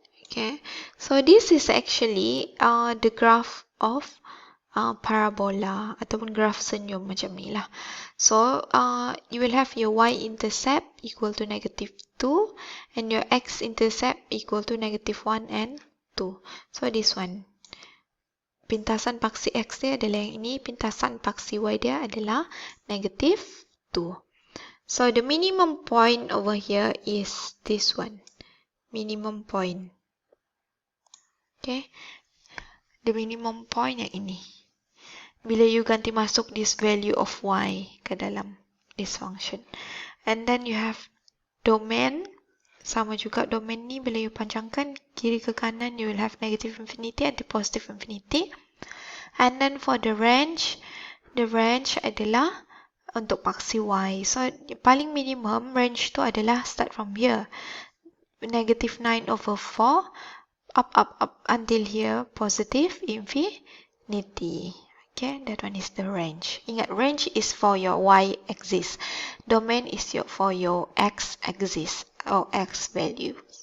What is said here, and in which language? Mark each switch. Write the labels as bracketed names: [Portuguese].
[English] Okay, so this is actually the graph of parabola [Malay] ataupun graph senyum macam ni lah. [English] So you will have your y-intercept equal to -2 and your x-intercept equal to -1 and 2. So this one, [Malay] pintasan paksi x dia adalah yang ini, pintasan paksi y dia adalah -2. [English] So the minimum point over here is this one, minimum point. Okay, the minimum point [Malay] yang ini. Bila you ganti masuk [English] this value of y [Malay] ke dalam [English] this function. And then you have domain. [Malay] Sama juga domain ni bila you panjangkan kiri ke kanan, [English] you will have negative infinity and positive infinity. And then for the range [Malay] adalah untuk paksi y. [English] So [Malay] paling [English] minimum range [Malay] tu adalah [English] start from here. -9/4 up until here positive infinity. Okay, that one is the range. [Malay] Ingat, [English] range is for your y-axis. Domain is for your x-axis or x value.